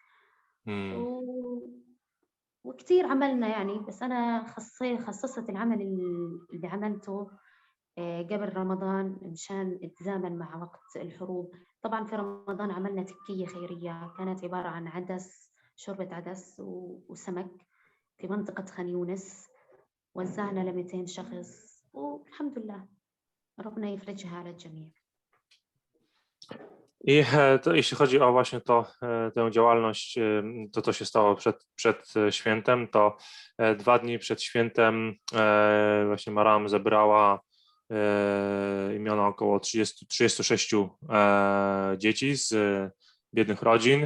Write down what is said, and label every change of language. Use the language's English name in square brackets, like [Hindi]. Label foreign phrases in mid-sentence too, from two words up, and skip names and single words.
[Arabic] وكتير عملنا يعني، بس أنا خصصت العمل اللي عملته قبل رمضان مشان اتزامن مع وقت الحروب. طبعا في رمضان عملنا تكية خيرية، كانت عبارة عن عدس، شوربة عدس وسمك في منطقة خان يونس، وزعنا ل 200 شخص والحمد لله ربنا يفرجها على الجميع. [Polish] I jeśli chodzi o właśnie tę działalność, to się stało przed świętem, to 2 dni przed świętem właśnie Maram zebrała imiona około 36 dzieci z biednych rodzin.